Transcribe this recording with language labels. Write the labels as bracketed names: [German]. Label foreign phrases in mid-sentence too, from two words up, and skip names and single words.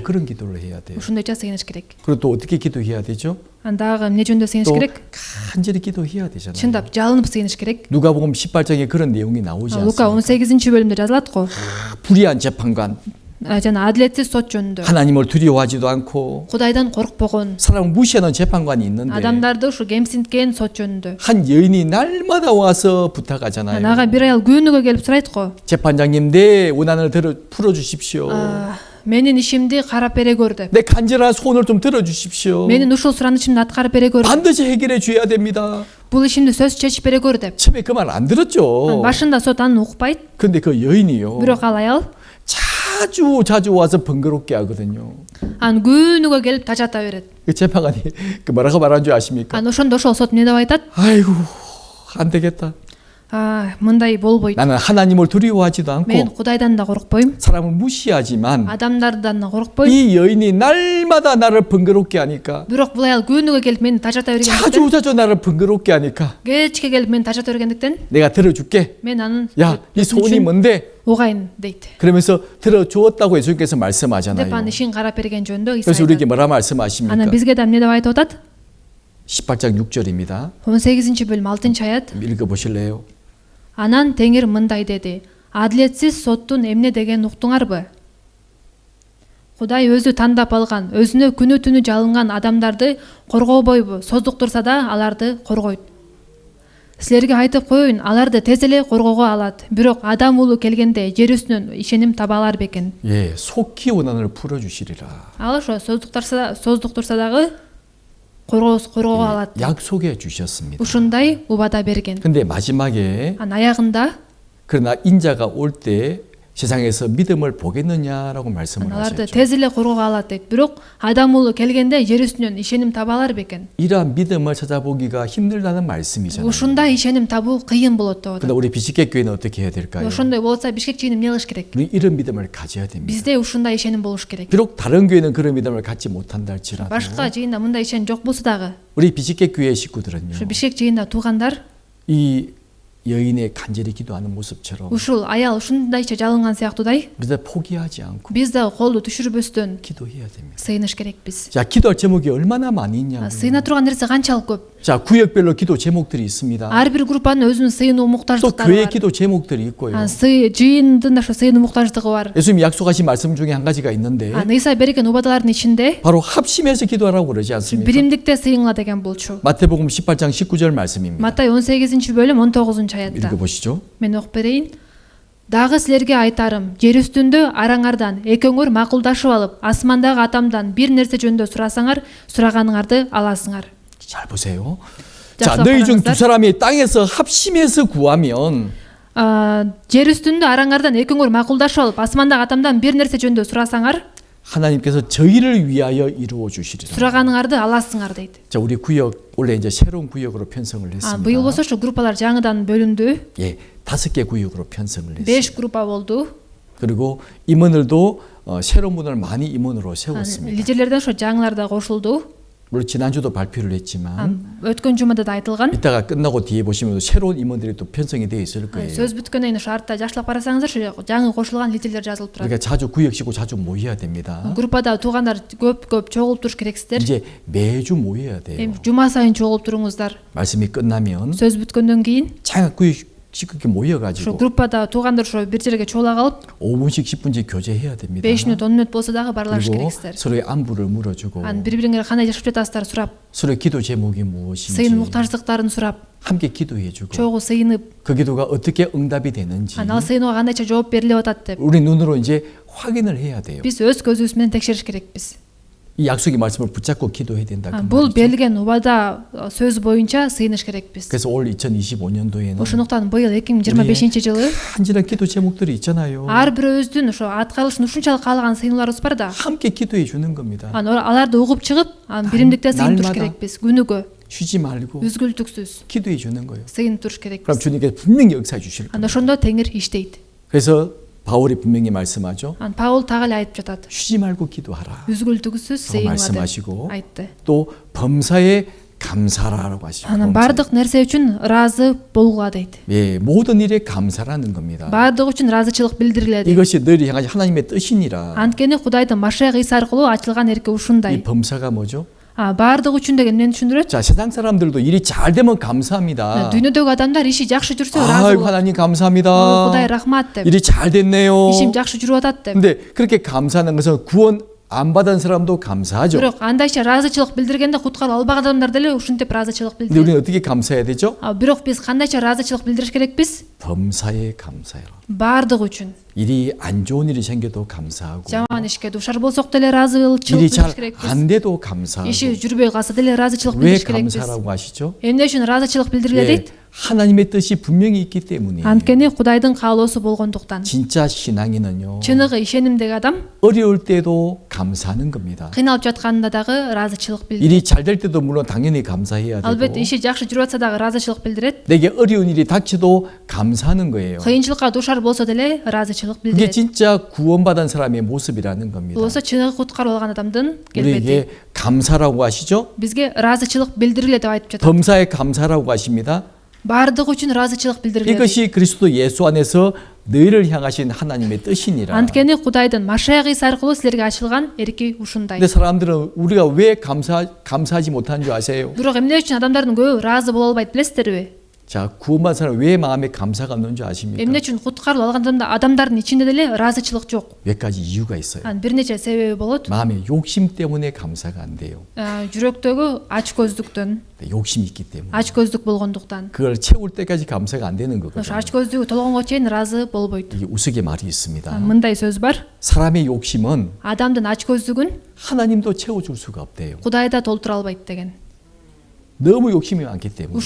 [Korean] 그런 기도를 해야 돼요. [Kyrgyz] ошондойча сыйыныш керек. [Korean] 그리고 또 어떻게 기도해야 되죠? [Kyrgyz] дагы эмне жөнүндө сыйыныш [Korean] 또 [Kyrgyz] керек? [Korean] 간절히 기도해야 되잖아요. [Kyrgyz] чындап жалынып сыйыныш керек. [Korean] 누가복음 18장에 그런 내용이 나오지 [Kyrgyz] Лука [Korean] 않습니까? [Kyrgyz] 18-бөлүмдө жазылат го. [Korean] 불의한 재판관, [Kyrgyz] жана адилетсиз сот жөнүндө. [Korean] 하나님을 두려워하지도 않고 [Kyrgyz] Кудайдан коркпогон, [Korean] 사람을 무시하는 재판관이 있는데 [Kyrgyz] адамдарды ушу кемсинткен сот жөнүндө. [Korean] 한 여인이 날마다 와서 부탁하잖아요. [Kyrgyz] ага бир аял күнүгө келип сурайт го. [Korean] 재판장님 내 원한을 풀어주십시오. [Kyrgyz] менин ишимди карап бере көр деп. [Korean] 내 간절한 소원을 좀 들어주십시오. [Kyrgyz] менин ушул суранычымды аткарып бере көр. [Korean] 반드시 해결해 줘야 됩니다. [Kyrgyz] бул ишимди сөзсүз чечип бере көр деп. [Korean] 처음에 그 말 안 들었죠. [Kyrgyz] башында сот аны укпайт. [Korean] 근데 그 여인이요. [Kyrgyz] бирок ал аял [Korean] 자주 와서 번거롭게 하거든요. [Kyrgyz] аны күнүгө келип тажата берет. [Korean] 그 재판관이 그 뭐라고 말하는 줄 아십니까? [Kyrgyz] ошондо ошол сот эмне деп айтат? [Korean] 아이고 안 되겠다. [Kyrgyz] мындай болбойт. [Korean] 나는 하나님을 두려워하지도 [Kyrgyz] мен [Korean] 않고 [Kyrgyz] Кудайдан да коркпойм. [Korean] 사람을 무시하지만 [Kyrgyz] адамдардан да коркпойм. [Korean] 이 여인이 날마다 나를 번거롭게 하니까 [Kyrgyz] бирок бул аял күнүгө келип мени тажата бергендиктен, [Korean] 자주 나를 번거롭게 하니까 [Kyrgyz] кечке келип мени тажата бергендиктен [Korean] 내가 들어줄게. [Kyrgyz] мен анын [Korean] 야, 이 소원이 뭔데? [Kyrgyz] угайын дейт. [Korean] 그러면서 들어주었다고 예수님께서 [Kyrgyz] деп [Korean] 말씀하잖아요. [Kyrgyz] анын ишин карап берген жөнүндө [Korean] 그래서 [Kyrgyz] Иса [Korean] 우리에게 [Kyrgyz] айтат. [Korean] 뭐라 [Kyrgyz] анан [Korean] 말씀하십니까? [Kyrgyz] бизге да эмне деп айтып атат? [Korean] 18장 6절입니다. [Kyrgyz] 18-бөлүм 6-аят. [Korean] 읽어보실래요? [Kyrgyz] анан теңир мындай деди: адилетсиз соттун эмне дегенин уктуңарбы? Кудай өзү тандап алган, өзүнө күнү түнү жалынган адамдарды коргобойбу? Создуктурса да аларды коргойт. Силерге айтып коеюн, аларды тез эле коргоого алат. Бирок адам уулу келгенде жер үстүнөн ишеним таба алар бекен. [Korean] 예, 속히 원한을 풀어주시리라. [Kyrgyz] Ал ошо создуктурса дагы коргоого алат. [Korean] 약속해 주셨습니다. [Kyrgyz] Ушундай убада берген. [Korean] 근데 마지막에 [Kyrgyz] аягында [Korean] 그러나 인자가 올 때 세상에서 믿음을 보겠느냐라고 말씀을 [Kyrgyz] аларды [Korean] 하셨죠. [Kyrgyz] тез эле коргоого алат дейт. Бирок адам уулу келгенде жер үстүнөн ишеним таба алар бекен. [Korean] 이러한 믿음을 찾아보기가 힘들다는 말씀이잖아요. [Kyrgyz] ушундай ишеним табуу кыйын болот деп [Korean] 근데 [Kyrgyz] атат. [Korean] 우리 비식계 교회는 어떻게 해야 될까요? [Kyrgyz] ошондой болсо Бишкек жыйыны эмне кылыш керек? [Korean] 우리 이런 믿음을 가져야 됩니다. [Kyrgyz] бизде ушундай ишеним болуш керек. [Korean] 비록 다른 교회는 그런 믿음을 갖지 못한다 할지라도 [Kyrgyz] башка жыйында мындай ишеним жок болсо дагы [Korean] 우리 비식계 교회 식구들은요. [Kyrgyz] ушу Бишкек жыйында туугандар [Korean] 이 여인의 간절히 기도하는 모습처럼 [Kyrgyz] ушул аял ушундайча жалынган сыяктуудай [Korean] 우리가 포기하지 않고 [Kyrgyz] биз дагы колду түшүрбөстөн [Korean] 기도해야 됩니다. [Kyrgyz] сыйыныш керекпиз. [Korean] 자, 기도할 제목이 얼마나 많이 있냐고요. [Kyrgyz] сыйына турган нерсе канчалык көп. [Korean] 자, 구역별로 기도 제목들이 있습니다. [Kyrgyz] ар бир группанын өзүнүн сыйынуу [Korean] 또 [Kyrgyz] муктаждыктары [Korean] 교회 [Kyrgyz] бар. [Korean] 기도 제목들이 있고요. [Kyrgyz] жыйындын ошо сыйынуу муктаждыгы бар. [Korean] 예수님이 약속하신 말씀 중에 한 가지가 있는데 [Kyrgyz] Ыйса берген убадалардын ичинде [Korean] 바로 합심해서 기도하라고 그러지 않습니까? [Kyrgyz] биримдикте сыйыңла деген болчу. [Korean] 마태복음 18장 19절 말씀입니다. [Kyrgyz] Матай 18-бөлүм 19-аятта. [Korean] 읽어보시죠. [Kyrgyz] Мен окуп берейин. Дагы силерге айтарым, жер үстүндө араңардан экөөңөр макулдашып алып, асмандагы атамдан бир нерсе жөнүндө сурасаңар, сураганыңарды аласыңар. [Korean] 잘 보세요. 자, 자, 너희 중 두 바라면서. 사람이 땅에서 합심해서 구하면 [Kyrgyz] жер үстүндө араңардан экөөңөр макулдашып алып асмандагы атамдан бир нерсе жөнүндө сурасаңар [Korean] 하나님께서 저희를 위하여 이루어 주시리라. [Kyrgyz] сураганыңарды аласыңар дейт. [Korean] 자, 우리 구역 원래 이제 새로운 구역으로 편성을 했습니다. [Kyrgyz] быйыл болсо ушу группалар жаңыдан бөлүндү. [Korean] 예, 5개 구역으로 편성을 했어요. [Kyrgyz] 5 группа болду. [Korean] 그리고 임원들도 새로운 분을 많이 임원으로 세웠습니다. [Kyrgyz] лидерлерден ошо жаңылар да кошулду. [Korean] 물론 지난주도 발표를 했지만 [Kyrgyz] өткөн жумада да айтылган. [Korean] 이따가 끝나고 뒤에 보시면 새로운 임원들이 또 편성이 되어 있을 거예요. [Kyrgyz] сөз бүткөндөн кийин ошо артта жакшылап карасаңыздар ошо жаңы кошулган лидерлер жазылып турат. [Korean] 그러니까 자주 구역시고 자주 모여야 됩니다. [Kyrgyz] группада туугандар көп чогулуп туруш керексиздер. [Korean] 이제 매주 모여야 돼요. [Kyrgyz] эми жума сайын чогулуп туруңуздар. [Korean] 말씀이 끝나면 [Kyrgyz] сөз бүткөндөн кийин [Korean] 장학 구역씩 그렇게 [Kyrgyz] ошо [Korean] 모여가지고 [Kyrgyz] группада туугандар ошо бир жерге чогула калып [Korean] 5분씩 10분씩 교제해야 됩니다. [Kyrgyz] 5 мүнөт 10 мүнөт болсо дагы барлашыш [Korean] 그리고 [Kyrgyz] керексиздер. [Korean] 서로의 안부를 물어주고 [Kyrgyz] анан бири бириңерге кандай жашап жатасыздар сурап, [Korean] 서로의 기도 제목이 무엇인지 [Kyrgyz] сыйын муктаждыктарын сурап, [Korean] 함께 기도해주고 [Kyrgyz] чогуу сыйынып, [Korean] 그 기도가 어떻게 응답이 되는지 [Kyrgyz] анан ал сыйынууга кандайча жооп берилип атат деп [Korean] 우리 눈으로 이제 확인을 해야 돼요. [Kyrgyz] биз өз көзүбүз менен текшериш керекпиз. [Korean] 이 약속의 말씀을 붙잡고 기도해야 된다. 그 [Kyrgyz] бул [Korean] 말이죠. [Kyrgyz] берилген убада сөз боюнча сыйыныш керекпиз. [Korean] 그래서 올 2025년도에는 [Kyrgyz] ошондуктан быйыл 2025-жылы [Korean] 한진한 기도 제목들이 있잖아요. [Kyrgyz] ар бирөөбүздүн ошо аткарылышын ушунчалык каалаган сыйынууларыбыз бар да. [Korean] 함께 기도해 주는 겁니다. [Kyrgyz] анан аларды угуп чыгып, анан биримдикте сыйынып туруш [Korean] 날마다. [Kyrgyz] керекпиз. күнүгө [Korean] 쉬지 말고 [Kyrgyz] үзгүлтүксүз [Korean] 기도해 주는 거예요. [Kyrgyz] сыйынып туруш [Korean] 그럼 [Kyrgyz] керекпиз. [Korean] 주님께서 분명히 역사해 주실 거예요. [Kyrgyz] анан ошондо теңир иштейт. [Korean] 그래서 바울이 분명히 말씀하죠. [Kyrgyz] анан Паул так эле айтып жатат. [Korean] 쉬지 말고 기도하라. [Kyrgyz] үзгүлтүксүз сыйынга [Korean] 말씀하시고 [Kyrgyz] деп айтты. [Korean] 또 범사에 감사라고 하시죠. [Kyrgyz] анан бардык нерсе үчүн ыраазы болгула дейт. [Korean] 예, 모든 일에 감사라는 겁니다. [Kyrgyz] баардыгы үчүн ыраазычылык билдирилет. [Korean] 이것이 너희를 향한 하나님의 뜻이니라. [Kyrgyz] анткени Кудайдын Машаяк Ийса аркылуу ачылган эрки [Korean] 이 [Kyrgyz] ушундай. [Korean] 범사가 뭐죠? [Kyrgyz] баардыгы үчүн деген эмнени түшүндүрөт? [Korean] 자, 세상 사람들도 일이 잘 되면 감사합니다. [Kyrgyz] дүйнөдөгү адамдар иши жакшы жүрсө ыраазы [Korean] 아이고 [Kyrgyz] болот. [Korean] 하나님 감사합니다. [Kyrgyz] Кудай рахмат деп. [Korean] 일이 잘 됐네요. [Kyrgyz] ишим жакшы жүрүп атат деп. [Korean] 근데 그렇게 감사하는 것은 구원 안 받은 사람도 감사하죠. [Kyrgyz] бирок андайча ыраазычылык билдиргенде куткаруу албаган адамдар деле ушинтип ыраазычылык [Korean] 근데 [Kyrgyz] билдирет. [Korean] 우리는 어떻게 감사해야 되죠? [Kyrgyz] бирок биз кандайча ыраазычылык билдириш керекпиз? [Korean] 범사에 감사해라. [Kyrgyz] баардыгы үчүн. [Korean] 일이 안 좋은 일이 생겨도 감사하고 [Kyrgyz] жаман ишке дуушар болсок деле ыраазычылык [Korean] 일이 [Kyrgyz] билдириш [Korean] 잘 [Kyrgyz] керекпиз. [Korean] 안 돼도 감사하고 [Kyrgyz] иши жүрбөй калса деле ыраазычылык [Korean] 왜 [Kyrgyz] билдириш керекпиз. [Korean] 감사라고 하시죠? [Kyrgyz] эмне үчүн ыраазычылык билдириле [Korean] 예, [Kyrgyz] дейт? [Korean] 하나님의 뜻이 분명히 있기 때문에 [Kyrgyz] анткени Кудайдын каалоосу болгондуктан. [Korean] 진짜 신앙인은요 [Kyrgyz] чыныгы ишенимдеги адам [Korean] 어려울 때도 감사하는 겁니다. [Kyrgyz] кыйналып жатканда дагы ыраазычылык билдирет. [Korean] 일이 잘 될 때도 물론 당연히 감사해야 [Kyrgyz] албетте [Korean] 되고 [Kyrgyz] иши жакшы жүрүп атса дагы ыраазычылык билдирет. [Korean] 내게 어려운 일이 닥쳐도 감사하는 거예요. [Kyrgyz] кыйынчылыкка дуушар болсо деле ыраазычылык [Korean] 그게 [Kyrgyz] билдирет. [Korean] 진짜 구원받은 사람의 모습이라는 겁니다. [Kyrgyz] бул болсо чыныгы куткарып алган адамдын келбети. [Korean] 우리에게 감사라고 하시죠? [Kyrgyz] бизге ыраазычылык билдириле деп айтып жатат. [Korean] 범사에 감사라고 하십니다. [Kyrgyz] баардыгы үчүн ыраазычылык билдириле. [Korean] 이것이 그리스도 예수 안에서 너희를 향하신 하나님의 뜻이니라. [Kyrgyz] анткени Кудайдын Машаяк Ийса аркылуу силерге ачылган эрки ушундай. [Korean] 근데 사람들은 우리가 왜 감사하지 못한 줄 아세요? [Kyrgyz] бирок эмне үчүн адамдардын көбү ыраазы боло албайт билесиздерби? [Korean] 자, 구원받은 사람 왜 마음에 감사가 없는 줄 아십니까? [Kyrgyz] эмне үчүн куткарылып алган адамдардын ичинде деле ыраазычылык жок? [Korean] 몇 가지 이유가 있어요. [Kyrgyz] анын бир нече себеби болот. [Korean] 마음의 욕심 때문에 감사가 안 돼요. [Kyrgyz] жүрөктөгү ач көздүктөн, [Korean] 욕심이 있기 때문에. [Kyrgyz] ач көздүк болгондуктан. [Korean] 그걸 채울 때까지 감사가 안 되는 [Kyrgyz] ошо [Korean] 거거든요. [Kyrgyz] ач көздүгү толгонго чейин ыраазы болбойт. [Korean] 이게 우스갯말이 있습니다. [Kyrgyz] мындай сөз бар. [Korean] 사람의 욕심은 [Kyrgyz] адамдын ач көздүгүн [Korean] 하나님도 채워줄 수가 없대요. [Kyrgyz] Кудай да толтура албайт деген. [Korean] 너무 욕심이 많기 때문에.